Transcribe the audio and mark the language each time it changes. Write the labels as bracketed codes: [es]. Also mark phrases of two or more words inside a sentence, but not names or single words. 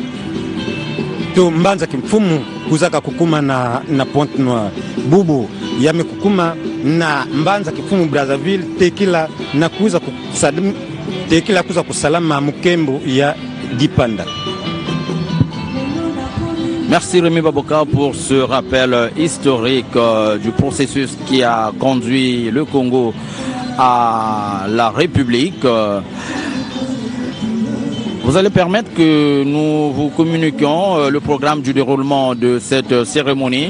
[ktu] to mbanza kimfumu kuzaka kukuma na Pointe Noire bubu yame kukuma na mbanza kifumu Brazzaville tekila na kuza kusadim tekila kuza kusalama mukembo ya Dipanda. [fr] Merci Rémi Baboka pour ce rappel historique du processus qui a conduit le Congo à la République. Vous allez permettre que nous vous communiquions le programme du déroulement de cette cérémonie.